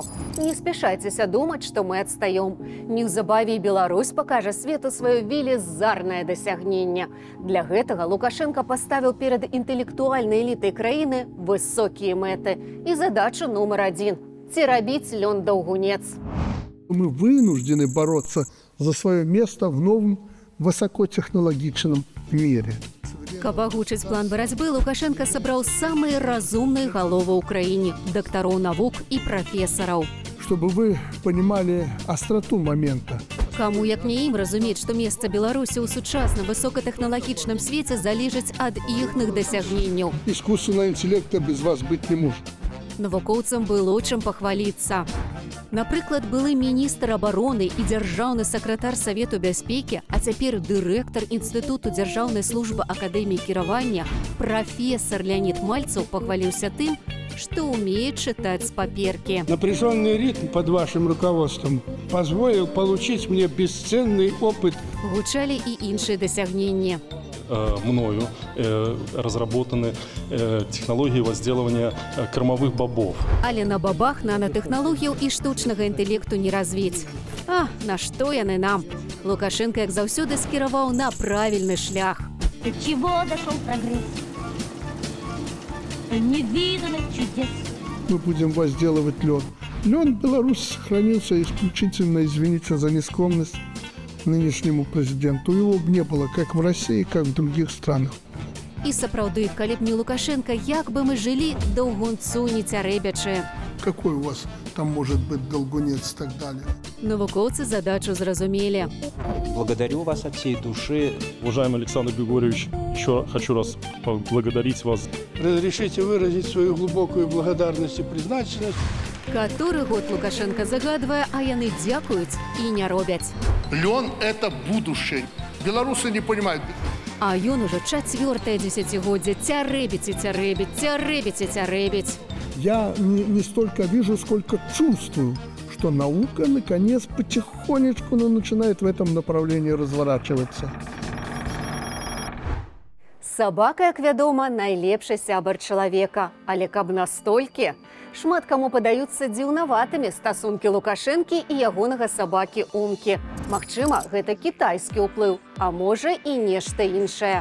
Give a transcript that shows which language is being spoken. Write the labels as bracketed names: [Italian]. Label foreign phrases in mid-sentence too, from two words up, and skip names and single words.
[Belarusian] Не спяшайцеся думаць, што мы адстаём. Неўзабаве і Беларусь пакажа свету сваё велізарнае дасягненне. Для гэтага Лукашенко паставіў перад інтэлектуальнай элітай краіны высокія мэты. І задача нумар 1 – ці рабіць лён даўгунец. [Russian] Мы вынуждены бороться за свое место в новом высокотехнологичном мире. [Belarusian] Каб агучыць план барацьбы, Лукашенко сабраў самыя разумныя галовы ў краіне, дактароў навук і прафесараў. [Russian] Чтобы вы понимали остроту момента. [Belarusian] Каму як не ім разумець, што месца Беларусі ў сучасным высокатэхналагічным свеце залежыць ад іхных дасягненняў. [Russian] Искусственного интеллекта без вас быть не может. [Belarusian] Навукоўцам было чым пахваліцца. Напрыклад, былы міністр абароны і дзяржаўны сакратар Савету бяспекі, а цяпер дырэктар Інстытуту дзяржаўнай службы акадэміі кіравання, прафесар Леонид Мальцев пахваліўся тым, што умее чытаць з паперкі. [Russian] Напряженный ритм под вашим руководством позволил получить мне бесценный опыт. [Belarusian] Гучалі і іншыя дасягненні. [Russian] Мною разработаны технологии возделывания кормовых бобов. [Belarusian] Але на бабах нанотэхналогіяў і штучнага інтэлекту не развіць. А, на што яны нам? Лукашенко, як заўсёды, скіраваў на правільны шлях. [Russian] До чего дошел прогресс? Невиданных чудес. Мы будем возделывать лен. Лен в Беларуси сохранился исключительно, извините за нескромность, нынешнему президенту. Его не было как в России, как в других странах. [Belarusian] І сапраўды, калі б не Лукашенко, як бы мы жылі даўгунцу не цярэбячы. [Russian] Какой у вас там может быть долгунец и так далее? [Belarusian] Навукоўцы задачу зразумелі. [Russian] Благодарю вас от всей души. Уважаемый Александр Григорьевич, еще хочу раз поблагодарить вас. Разрешите выразить свою глубокую благодарность и признательность. [Belarusian] Каторы год Лукашенко загадвае, а яны дзякуюць і не робяць. [Russian] Лен – это будущее. Белорусы не понимают. [Belarusian] А ён ужо 4-е дзесяцігоддзе цярэбіць і цярэбіць, цярэбіць і цярэбіць. [Russian] Я не столько вижу, сколько чувствую, что наука, наконец, потихонечку начинает в этом направлении разворачиваться. [Belarusian] Сабака, як вядома, найлепшы сябар чалавека. Але каб настолькі? Шмат каму падаюцца дзіўнаватымі стасункі Лукашэнкі і ягонага сабакі Умкі. Магчыма, гэта кітайскі ўплыў, а можа і нешта іншае.